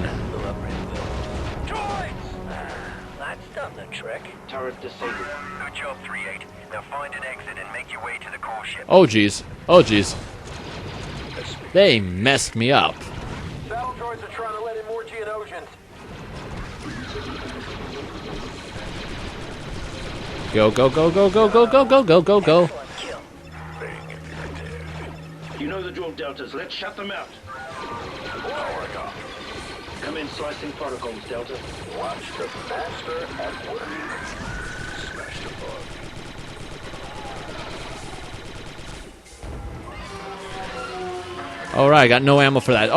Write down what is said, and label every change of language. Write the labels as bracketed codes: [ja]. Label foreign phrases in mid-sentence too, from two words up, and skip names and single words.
[en] Droids! That's done the trick. Turret disabled. Good job, 3-8. Now find an exit and make your way to the core ship. Oh jeez. Oh jeez. They messed me up. Battle droids are trying to let in more Geonosians. Go, go, go, go, go, go, go, go, go, go, go. Excellent kill. You know the drill, Deltas. Let's shut them out. Come in, slicing protocols, Delta. Watch the master at work. Smash the bug. Alright, I got no ammo for that.